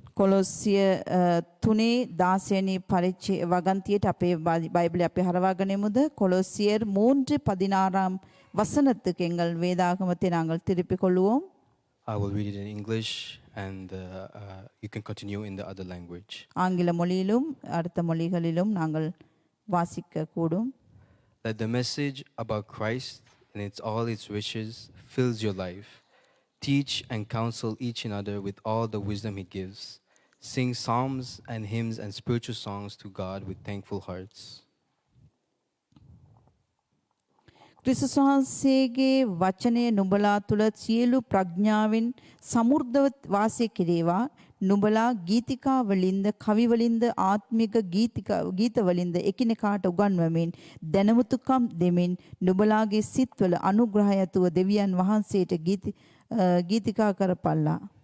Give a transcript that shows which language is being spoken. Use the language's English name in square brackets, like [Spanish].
[Sinhala] කොලොස්සිය 3:16 පරිච්ඡේ වගන්තියට අපේ බයිබලේ අපි හරවාගනිමුද? [Tamil] கொலோசியர் 3:16 வசனத்துக்கு எங்கள் வேதாகமத்தை நாங்கள் திருப்பிக் கொள்வோம். [English] I will read it in English and you can continue in the other language. [Tamil] ஆங்கில மொழியிலும் அடுத்த மொழிகளிலும் நாங்கள் வாசிக்க கூடும். [English] Let the message about Christ and all its riches fills your life. Teach and counsel each another with all the wisdom he gives. Sing psalms and hymns and spiritual songs to God with thankful hearts. [Sinhala] ක්‍රිස්තුස් වහන්සේගේ වචනය නුඹලා තුල සියලු ප්‍රඥාවෙන් සමෘද්ධව වාසය කෙරේවා. නුඹලා ගීතිකා වලින්ද කවි වලින්ද ආත්මික ගීත වලින්ද එකිනෙකාට උගන්වමින් දැනුමුතුකම් දෙමින් නුඹලාගේ සිත්වල අනුග්‍රහය ඇතුව දෙවියන් වහන්සේට ගීතිකා කරපල්ලා.